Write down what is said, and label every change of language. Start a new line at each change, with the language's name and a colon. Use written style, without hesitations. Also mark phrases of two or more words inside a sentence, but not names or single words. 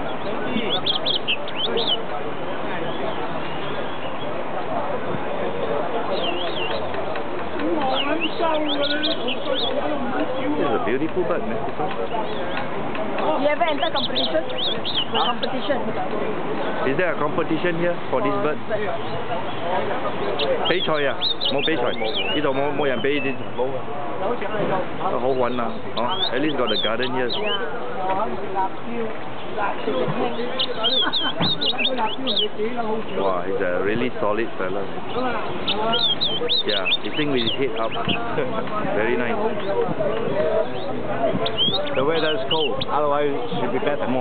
English: This is a beautiful bird, man. You ever enter competition? Competition. Is there a competition here for this bird?
Cantonese: 比賽啊，冇比賽，呢度冇人比啲冇。好穩啊，
English: 哦 ，at least got the garden here. Wow, he's a really solid fella. Yeah, he sing with his head up. Very nice. The weather is cold, otherwise it should be better more.